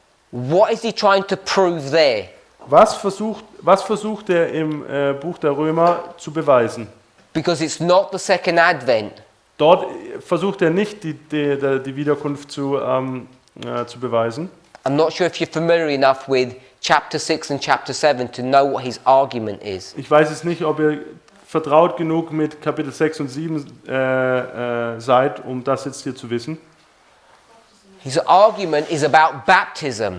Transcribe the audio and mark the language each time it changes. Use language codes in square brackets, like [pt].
[en] what is he trying to prove there? [de] was versucht er im Buch der Römer zu beweisen? [en] Because it's not the second advent. [de] Dort versucht er nicht die Wiederkunft zu beweisen. [en] I'm not sure if you're familiar enough with chapter 6 and chapter 7 to know what his argument is. [de] Ich weiß jetzt nicht, ob ihr vertraut genug mit Kapitel 6 und 7 seid, um das jetzt hier zu wissen. [en] His argument is about baptism.